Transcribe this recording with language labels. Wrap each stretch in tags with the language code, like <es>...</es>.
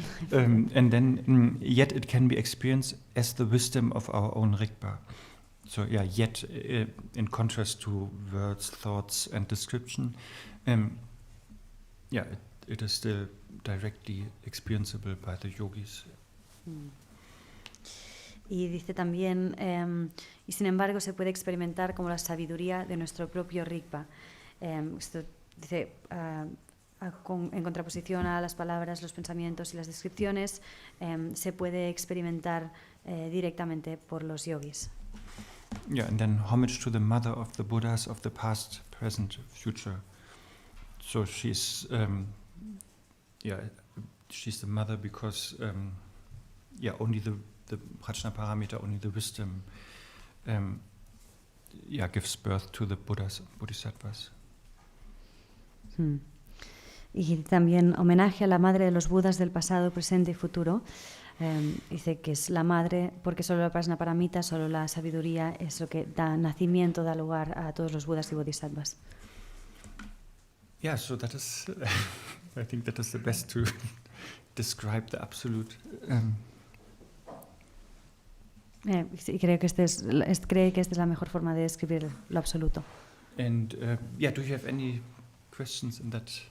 <en>And then, yet it can be experienced as the wisdom of our own Rigpa. So yet in contrast to words, thoughts, and description, it is still directly experienceable by the yogis.</en> <es>Y dice también, y sin embargo se puede experimentar como la sabiduría de nuestro propio Rigpa. Esto dice, en contraposición a las palabras, los pensamientos y las descripciones, se puede experimentar directamente por los yogis.</es> <en>Yeah, and then homage to the mother of the Buddhas of the past, present, future. So she's the mother because only the prajna paramita, only the wisdom, gives birth to the Buddhas, Bodhisattvas.</en> <es>Y también homenaje a la madre de los Budas del pasado, presente y futuro. Dice que es la madre, porque solo la prajna paramita, solo la sabiduría es lo que da nacimiento, da lugar a todos los Budas y Bodhisattvas.</es> <en>Yeah, so that is, I think that is the best to describe the absolute.</en> <es>Y creo que esta es la mejor forma de describir lo absoluto.</es> <en>And do you have any questions in that?</en>